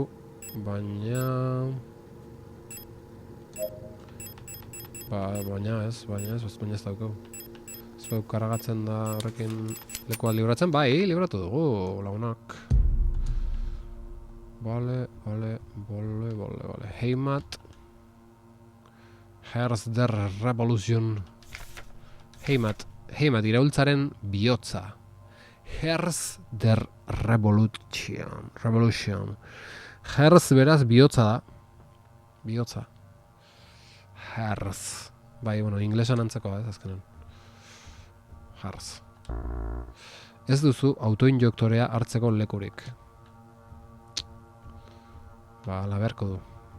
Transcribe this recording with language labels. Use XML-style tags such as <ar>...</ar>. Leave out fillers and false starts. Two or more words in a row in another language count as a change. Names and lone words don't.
<eu>Baina ez daukeu. Ez bau karagatzen da horrekin lekua libratzen? Bai, libratu dugu, lagunak. Bale.</eu> <de>Heimat. Herz der Revolution.</de> <eu>Heimat, iraultzaren bihotza.</eu> <de>Herz der Revolution.</de> <eu>Herz beraz bihotza da. Bihotza. Herz. Bai, bueno, inglesan antzekoa, azkenen. Herz. Ez duzu autoinjektorea hartzeko lekurik. Laberko du.</eu>